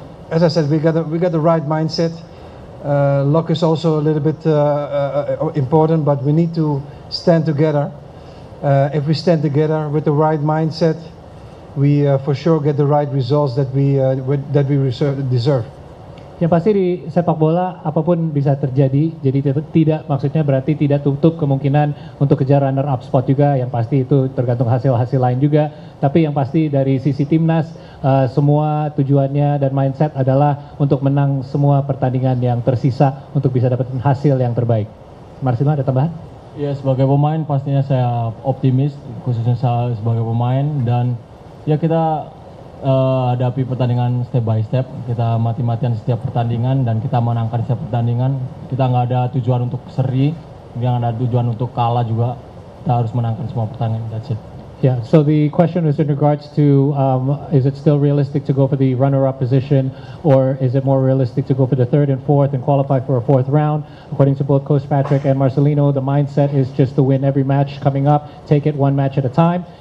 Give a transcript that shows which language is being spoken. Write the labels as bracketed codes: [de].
[en] As I said, we got the right mindset. Luck is also a little bit important, but we need to stand together. If we stand together with the right mindset, we for sure get the right results that we deserve. [id] Yang pasti di sepak bola apapun bisa terjadi, jadi tidak maksudnya berarti tidak tutup kemungkinan untuk kejar runner up spot juga. Yang pasti itu tergantung hasil lain juga. Tapi yang pasti dari sisi timnas semua tujuannya dan mindset adalah untuk menang semua pertandingan yang tersisa untuk bisa dapetin hasil yang terbaik. Marcelino, ada tambahan? Ya, sebagai pemain pastinya saya optimis, khususnya saya sebagai pemain, dan ya kita hadapi pertandingan [en] step by step. [id] Kita mati-matian setiap pertandingan dan kita menangkan setiap pertandingan. Kita nggak ada tujuan untuk seri, nggak ada tujuan untuk kalah juga. Kita harus menangkan semua pertandingan. [en] That's it. Yeah, so the question was in regards to is it still realistic to go for the runner-up position, or is it more realistic to go for the 3rd and 4th and qualify for a 4th round? According to both Coach Patrick and Marcelino, the mindset is just to win every match coming up, take it 1 match at a time.